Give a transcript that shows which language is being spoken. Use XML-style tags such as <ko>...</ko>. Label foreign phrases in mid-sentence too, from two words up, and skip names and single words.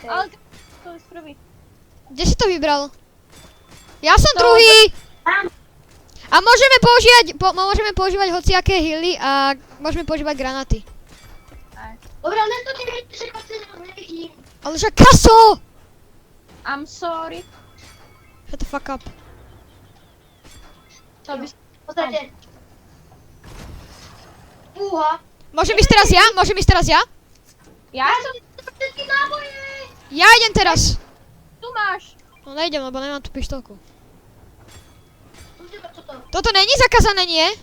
<sk>Ale to je prvý. Kde si to vybral? Ja som druhý! A môžeme používať hociaké healy a môžeme používať granaty. Dobre, ale to nevidíš, že to nevidím. Ale že Kaso!</sk> <en>I'm sorry. Shut the fuck up.</en> <sk>To by Pozrite. Fúha. Môžem ísť teraz ja? Ja Ja som všetky náboje. Ja idem teraz. tu máš. No nejdem, lebo nemám tú pištolku. Čo to? Toto není zakázané, nie?</sk>